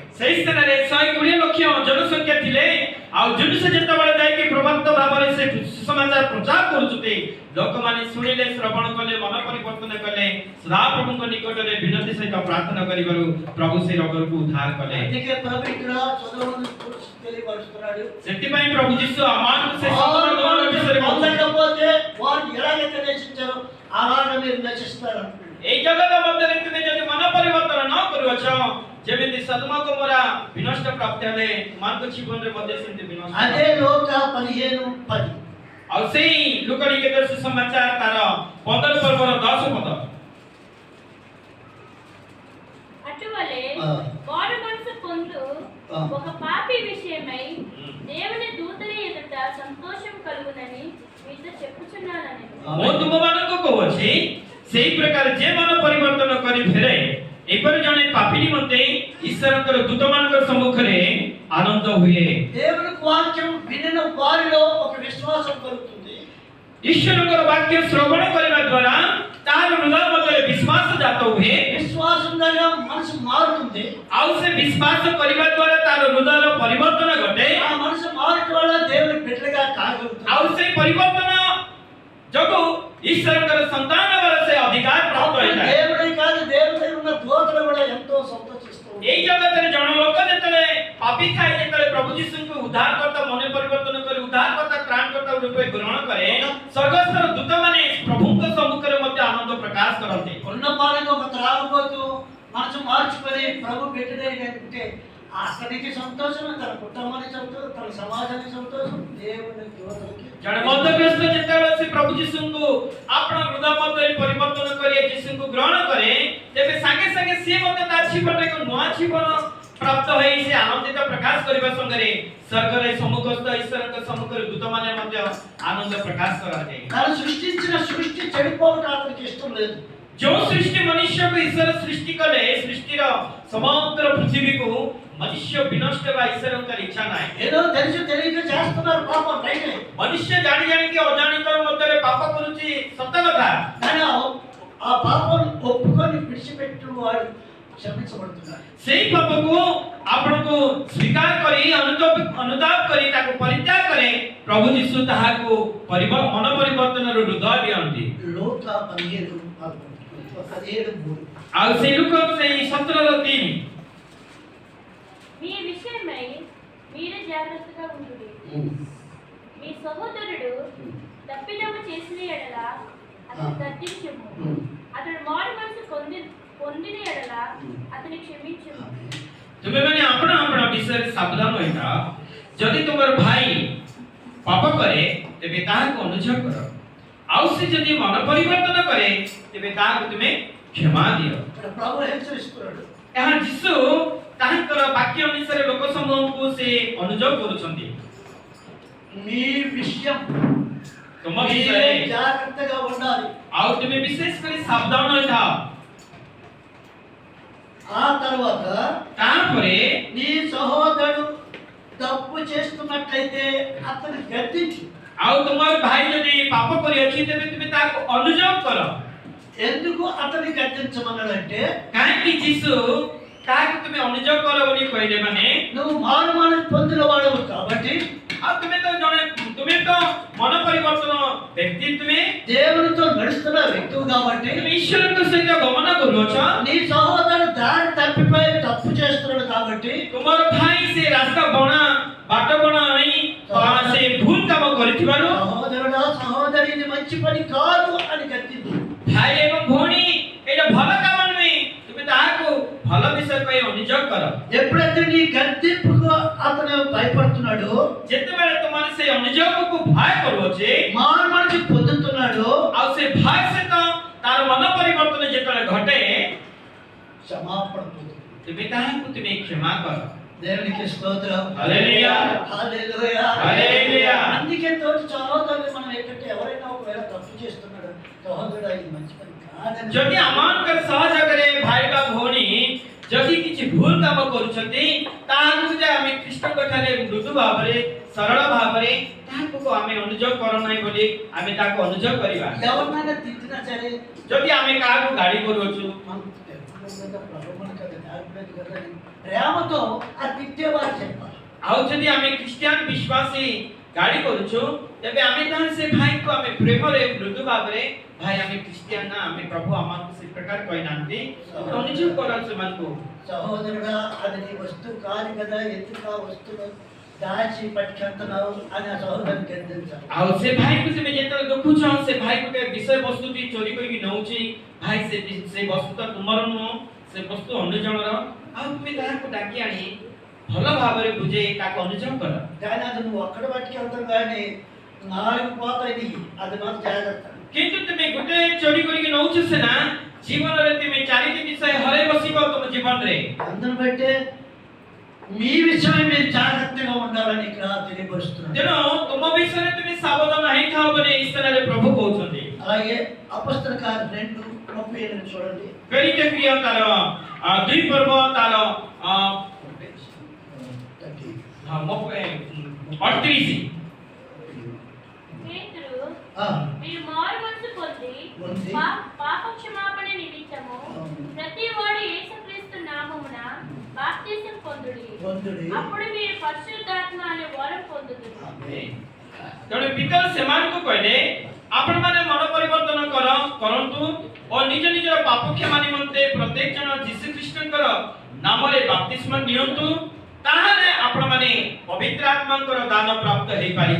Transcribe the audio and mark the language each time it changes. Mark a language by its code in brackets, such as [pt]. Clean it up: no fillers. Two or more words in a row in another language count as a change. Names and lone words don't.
[or] ସେଇ ସ୍ଥାନରେ 120 ଲକ୍ଷ ଜନସଂଖ୍ୟା ଥିଲେ। ଆଉ ଜିନିଷ ଯେତେବେଳେ ଯାଇକି ପ୍ରଭାତ ଭାବରେ ସେ ସୁସମାଚାର ପ୍ରଚାର କରୁଛନ୍ତି, ଲୋକମାନେ ଶୁଣିଲେ, ଶ୍ରବଣ କଲେ, ମନ ପରିବର୍ତ୍ତନ କଲେ, ସଦାପ୍ରଭୁଙ୍କ ନିକଟରେ ବିନତି ସହିତ ପ୍ରାର୍ଥନା କରିବାରୁ ପ୍ରଭୁ ସେ ରୋଗକୁ ଉଦ୍ଧାର କଲେ। [te] అందుకే ప్రభు ఇక్కడ చదువును తెలియపరుస్తున్నాడు. [or] ସେଥିପାଇଁ ପ୍ରଭୁ ଯୀଶୁ ଆମମାନଙ୍କୁ ସେ [te] వారు [or] ସଦମ ଗମନ ବିଷୟରେ କହୁଛନ୍ତି। [te] పొందకపోతే వారు ఎలాగైతే నశించారో అలాగే మీరు నశిస్తారు అంటున్నాడు. [or] এই জগତ ମଧ୍ୟରେ ତୁମେ ଯଦି ମନ ପରିବର୍ତ୍ତନ ନ କରୁଅଛ, ଯେମିତି ସଦମ ଗମୋରା ବିନଷ୍ଟ ପ୍ରାପ୍ତ ହେଲେ, ମାନଙ୍କ ଜୀବନରେ ମଧ୍ୟ ସେମିତି ବିନଷ୍ଟ। [te] అదే లోక 15:10 [or] ଆଉ ସେଇ ଲୋକଲିଖିତ ସୁସମାଚାର ତାର 15 ପର୍ବର 10 ପଦ। [te] అటువలే ఆ. మారు మనసు పొందు ఆ. ఒక పాపి విషయమై దేవుని దూతల ఎదుట సంతోషం కలుగునని మీతో చెప్పుచున్నానని। [or] ମୁଁ ତୁମମାନଙ୍କୁ କହୁଅଛି, ସେଇ ପ୍ରକାର ଯେ ମନ ପରିବର୍ତ୍ତନ କରି ଫେରେ, ଏପରି ଜଣେ ପାପୀ ନିମନ୍ତେ ଈଶ୍ୱରଙ୍କର ଦୂତମାନଙ୍କ ସମ୍ମୁଖରେ ଆନନ୍ଦ ହୁଏ। [te] దేవుని వాక్యం వినిన వారిలో ఒక విశ్వాసం కలుగుతుంది. [or] ଈଶ୍ୱରଙ୍କର ବାକ୍ୟ ଶ୍ରବଣ କରିବା ଦ୍ୱାରା ତାର ହୃଦୟ ମଧ୍ୟରେ ବିଶ୍ୱାସ ଜାତ ହୁଏ। [te] విశ్వాసం [or] ଆଉ ସେ ବିଶ୍ୱାସ କରିବା ଦ୍ୱାରା ତାର ହୃଦୟର ପରିବର୍ତ୍ତନ ଘଟେ। [te] ఆ మనసు మార్పు వల్ల దేవుని బిడ్డగా కాగలుగుతాడు. [or] ଆଉ ସେ ପରିବର୍ତ୍ତନ ଯୋଗୁଁ ଈଶ୍ୱରଙ୍କର ସନ୍ତାନ ହେବାର ସେ ଅଧିକାର ପ୍ରାପ୍ତ ହୋଇଥାଏ। [te] దేవుడే కాదు దేవుడే ఉన్న దూతలు కూడా ఎంతో సంతోషిస్తూ [or] এই জগତରେ ଜଣେ ଲୋକ ଯେତେବେଳେ ପାପୀ ଥାଏ, ଯେତେବେଳେ ପ୍ରଭୁ ଯୀଶୁଙ୍କୁ ଉଦ୍ଧାରକର୍ତ୍ତା ମନେ ପରିବର୍ତ୍ତନ କରି ଉଦ୍ଧାରକର୍ତ୍ତା ତ୍ରାଣକର୍ତ୍ତା ରୂପେ ଗ୍ରହଣ କରେ, ସ୍ୱର୍ଗସ୍ଥର ଦୂତମାନେ ପ୍ରଭୁଙ୍କ ସମ୍ମୁଖରେ ମଧ୍ୟ ଆନନ୍ଦ ପ୍ରକାଶ କରନ୍ତି। [te] ఉన్న పాలకు ఒక త్రాగుబోతు మనసు మార్చుకొని ప్రభు బిడ్డడే అతనికి సంతోషం, తన కుటుంబానికి సంతోషం, తన సమాజానికి సంతోషం, దేవుని దూతలకి [or] ଜଣେ ମଦଗ୍ରସ୍ତ ଯେତେବେଳେ ସେ ପ୍ରଭୁ ଯୀଶୁଙ୍କୁ ଆପଣା ହୃଦୟ ମଧ୍ୟରେ ପରିବର୍ତ୍ତନ କରି ଯୀଶୁଙ୍କୁ ଗ୍ରହଣ କରେ, ତେବେ ସାଙ୍ଗେ ସାଙ୍ଗେ ସିଏ ମଧ୍ୟ ତା ଜୀବନରେ ଏକ ନୂଆ ଜୀବନ ପ୍ରାପ୍ତ ହୋଇ ସେ ଆନନ୍ଦିତ ପ୍ରକାଶ କରିବା ସଙ୍ଗରେ ସ୍ୱର୍ଗରେ ସମ୍ମୁଖସ୍ଥ ଈଶ୍ୱରଙ୍କ ସମ୍ମୁଖରେ ଦୂତମାନେ ମଧ୍ୟ ଆନନ୍ଦ ପ୍ରକାଶ କରନ୍ତି। [te] తను సృష్టించిన సృష్టి చెడిపోవటం అతనికి ఇష్టం లేదు. [or] ଯେଉଁ ସୃଷ୍ଟି ମନୁଷ୍ୟକୁ ଈଶ୍ୱର ସୃଷ୍ଟି କଲେ, ସୃଷ୍ଟିର ସମଗ୍ର ପୃଥିବୀକୁ ମନୁଷ୍ୟ ବିନଷ୍ଟ ହେବା ଈଶ୍ୱରଙ୍କର ଇଚ୍ଛା ନାହିଁ। [te] ఏదో తెలిసి తెలియక చేస్తున్నారు పాపం రైటే, [or] ମନୁଷ୍ୟ ଜାଣି ଜାଣିକି ଅଜାଣିତ ମଧ୍ୟରେ ପାପ କରୁଛି ସତ କଥା, [te] కానీ ఆ పాపం ఒప్పుకొని విడిచిపెట్టిన వాడు క్షమించబడుతున్నాడు. [or] ସେଇ ପାପକୁ ଆପଣଙ୍କୁ ସ୍ୱୀକାର କରି ଅନୁତାପ କରି ତାକୁ ପରିତ୍ୟାଗ କରେ, ପ୍ରଭୁ ଯୀଶୁ ତାହାକୁ ମନ ପରିବର୍ତ୍ତନର ହୃଦୟ ଦିଅନ୍ତି। [te] లోక 17:3 [or] ଆଉ ସେଇ ଲୋକ ସେଇ 17:3 [te] మీ విషయమై మీరే జాగ్రత్తగా ఉండుడి. మీ సహోదరుడు తప్పిదము చేసిన ఎడల అతను గద్దించుము. అతడు మారు మనసు పొందిన ఎడల అతని క్షమించుము. [or] ତୁମେମାନେ ଆପଣ ଆପଣ ବିଷୟରେ ସାବଧାନ ହୋଇଥାଅ। ଯଦି ତୁମର ଭାଇ ପାପ କରେ, ତେବେ ତାହାକୁ ଅନୁଯୋଗ କର। ଆଉ ସେ ଯଦି ମନ ପରିବର୍ତ୍ତନ କରେ, ତେବେ ତାହାକୁ ତୁମେ କ୍ଷମା ଦିଅ। [te] ఇక్కడ ప్రభు హెచ్చరిస్తున్నాడు. [or] ଏହା ଯୀଶୁ ତାହାଙ୍କର ବାକ୍ୟ ଅନୁସାରେ ଲୋକ ସମୂହଙ୍କୁ ସେ ଅନୁଯୋଗ କରୁଛନ୍ତି। [te] మీ విషయం [or] ତୁମ [te] మీరే [or] ବିଷୟରେ [te] జాగ్రత్తగా ఉండాలి. [or] ଆଉ ତୁମେ ବିଶେଷ କରି ସାବଧାନ ହୋଇଥାଅ। [te] ఆ తర్వాత [or] ତାପରେ [te] నీ సహోదరుడు తప్పు చేస్తున్నట్లయితే అతను గద్దించు. [or] ଆଉ ତୁମର ଭାଇ ଯଦି ପାପ କରିଅଛି, ତେବେ ତୁମେ ତାହାକୁ ଅନୁଯୋଗ କର। [te] ఎందుకు అతన్ని గద్దించమన్నాడంటే, [or] କାହିଁକି ଯୀଶୁ ତାହାକୁ ତୁମେ ଅନୁଯୋଗ କର ବୋଲି କହିଲେ ମାନେ, [te] నువ్వు మారు మనసు పొందిన వాడవు కాబట్టి, [or] ଆଉ ତୁମେ ତ ମନ ପରିବର୍ତ୍ତନ ବ୍ୟକ୍ତି, ତୁମେ [te] దేవునితో నడుస్తున్న వ్యక్తువు కాబట్టి, [or] ଈଶ୍ୱରଙ୍କ ସହିତ ଗମନ କରୁଅଛ। [te] నీ సహోదరుడు దారి తప్పిపోయి తప్పు చేస్తున్నాడు కాబట్టి, [or] ତୁମର ଭାଇ ସେ ରାସ୍ତା ବାଟ ବଣା ହୋଇ ସେ ଭୁଲ କାମ କରିଥିବାରୁ, [te] సహోదరుడా సహోదరి ఇది మంచి పని కాదు అని గద్దించు. [or] ଭାଇ ଏବଂ ଭଉଣୀ ଏଇଟା ଭଲ କାମ ନୁହେଁ, ତୁମେ ତାହାକୁ ଭଲ ବିଷୟ ପାଇଁ ଅନୁଯୋଗ କର। [te] ఎప్పుడైతే నీ గద్దింపుకు అతను భయపడుతున్నాడు, [or] ଯେତେବେଳେ ତୁମର ସେ ଅନୁଯୋଗକୁ ଭୟ କରୁଅଛେ, [te] మారు మనసు పొందుతున్నాడు, [or] ଆଉ ସେ ଭୟ ସହିତ ତାର ମନ ପରିବର୍ତ୍ତନ ଯେତେବେଳେ ଘଟେ, [te] క్షమాపణ పొందు. [or] ତୁମେ ତାହାକୁ ତୁମେ କ୍ଷମା କର। [te] దేవునికి స్తోత్రం. హల్లెలూయా. హల్లెలూయా. హల్లెలూయా. అందుకే తోటి సహోదరులు మనం ఎక్కడికి ఎవరైనా ఒకవేళ తప్పు చేస్తున్నాడు, సహోదరుడు ఇది మంచి పని కాదని [or] ଯଦି ଆମମାନଙ୍କର ସହଯୋଗରେ ଭାଇ ବା ଭଉଣୀ ଯଦି କିଛି ଭୁଲ କାମ କରୁଛନ୍ତି, ତାହାକୁ ଯେ ଆମେ ଖ୍ରୀଷ୍ଟଙ୍କ ଠାରେ ମୃଦୁ ଭାବରେ ସରଳ ଭାବରେ ତାହାକୁ ଆମେ ଅନୁଯୋଗ କର ନାହିଁ ବୋଲି ଆମେ ତାକୁ ଅନୁଯୋଗ କରିବା। [te] ఎవరినైనా తిట్టినా సరే, [or] ଯଦି ଆମେ କାହାକୁ ଗାଳି କରୁଅଛୁ, [te] మనం ప్రభుత్వం కదా న్యాయపడేది కదా అని ప్రేమతో ఆ తిట్టేవారు చెప్పాలి. [or] ଆଉ ଯଦି ଆମେ ଖ୍ରୀଷ୍ଟିଆନ ବିଶ୍ୱାସୀ ଗାଳି କରୁଛୁ, ତେବେ ଆମେ ତାହେଲେ ସେ ଭାଇକୁ ଆମେ ପ୍ରେମରେ ମୃଦୁ ଭାବରେ, ଭାଇ ଆମେ ଖ୍ରୀଷ୍ଟିଆନ ନା, ଆମେ ପ୍ରଭୁ ଆମକୁ ସେ ପ୍ରକାର କହିନାହାନ୍ତି, ଅନୁଯୋଗ କର ସେମାନଙ୍କୁ। [te] సహోదరుడా అది నీ వస్తువు కాదు కదా, ఎందుకు ఆ వస్తువు దాచి పట్టుకెళ్తున్నావు అని ఆ సహోదరుని గద్దించాలి. [or] ଆଉ ସେ ଭାଇକୁ ତୁମେ ଯେତେବେଳେ ଦେଖୁଛ, ସେ ଭାଇ ଗୋଟେ ବିଷୟ ବସ୍ତୁଟି ଚୋରି କରିକି ନେଉଛି, ଭାଇ ସେ ବସ୍ତୁ ତ ତୁମର ନୁହଁ, ସେ ବସ୍ତୁ ଅନ୍ୟ ଜଣର, ଆଉ ତୁମେ ତାହାକୁ ଡାକି ଆଣି ଭଲ ଭାବରେ ବୁଝେଇ ତାକୁ ଅନୁଯୋଗ କର। [te] కానీ అది నువ్వు ఒక్కడ పట్టుకెళ్తావు కానీ 4 పోతాయి, అది మాత్రం జాగ్రత్త. [or] କିନ୍ତୁ ତୁମେ ଗୋଟେ ଚୋରି କରିକି ନେଉଛ ସିନା, ଜୀବନରେ ତୁମେ 4ଟି ବିଷୟ ହରାଇ ବସିବ ତୁମ ଜୀବନରେ। [te] అందును బట్టే మీ విషయమై మీరు జాగ్రత్తగా ఉండాలని ఇక్కడ తెలియపరుస్తున్నాను. [or] ତେଣୁ ତୁମ ବିଷୟରେ ତୁମେ ସାବଧାନ ହେଇଥାଅ ବୋଲି ଏହି ସ୍ଥାନରେ ପ୍ରଭୁ କହୁଛନ୍ତି। [te] అలాగే అపొస్తల కార్యం 2:37 చూడండి. [or] ପ୍ରେରିତ କ୍ରିୟା ତାର 2 ପର୍ବ ତାର 38। [te] పేతురు, ఆ, మీరు మారు మనసు పొంది పొంది పాప క్షమాపణ నిమిత్తము ప్రతి వాడు యేసుక్రీస్తు నామమున బాప్తిస్మము పొందుడి. అప్పుడు మీరు పరిశుద్ధాత్మ అనే వరం పొందుతారు. ఆమేన్. [or] ତେଣୁ ପିତର ସେମାନଙ୍କୁ କହିଲେ ଆପଣମାନେ ମନ ପରିବର୍ତ୍ତନ କରନ୍ତୁ ଓ ନିଜ ନିଜର ପାପ କ୍ଷମା ନିମନ୍ତେ ପ୍ରତ୍ୟେକ ଜଣ ଯୀଶୁ ଖ୍ରୀଷ୍ଟଙ୍କର ନାମରେ ବାପ୍ତିସ୍ମ ନିଅନ୍ତୁ, ତାହେଲେ ଆପଣମାନେ ପବିତ୍ର ଆତ୍ମାଙ୍କର ଦାନ ପ୍ରାପ୍ତ ହେଇପାରିବ।